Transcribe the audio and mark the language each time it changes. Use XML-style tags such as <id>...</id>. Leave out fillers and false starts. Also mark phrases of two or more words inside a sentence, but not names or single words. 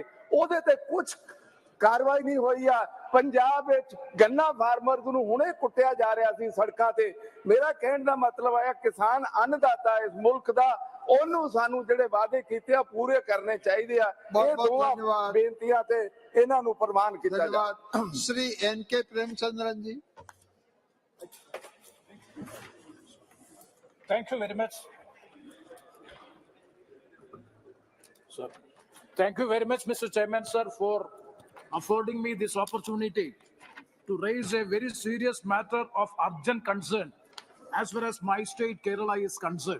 <pa>ਉਹਦੇ ਤੇ ਕੁਝ ਕਾਰਵਾਈ ਨਹੀਂ ਹੋਈ ਆ। ਪੰਜਾਬ ਵਿੱਚ ਗੰਨਾ ਫਾਰਮਰਸ ਨੂੰ ਹੁਣੇ ਕੁੱਟਿਆ ਜਾ ਰਿਹਾ ਸੀ ਸੜਕਾਂ ਤੇ। ਮੇਰਾ ਕਹਿਣ ਦਾ ਮਤਲਬ ਆਇਆ, ਕਿਸਾਨ ਅੰਨਦਾਤਾ ਇਸ ਮੁਲਕ ਦਾ, ਉਹਨੂੰ ਸਾਨੂੰ ਜਿਹੜੇ ਵਾਅਦੇ ਕੀਤੇ ਆ ਪੂਰੇ ਕਰਨੇ ਚਾਹੀਦੇ ਆ। ਇਹ ਦੋਵਾਂ ਬੇਨਤੀਆਂ ਤੇ ਇਹਨਾਂ ਨੂੰ ਪ੍ਰਵਾਨ ਕੀਤਾ ਜਾਵੇ।</pa> <hi>धन्यवाद। श्री एन.के. प्रेमचंद्रन जी।</hi> <en>Thank you very much. Sir. Thank you very much, Mr. Chairman, sir, for affording me this opportunity to raise a very serious matter of urgent concern as far as my state, Kerala, is concerned.</en>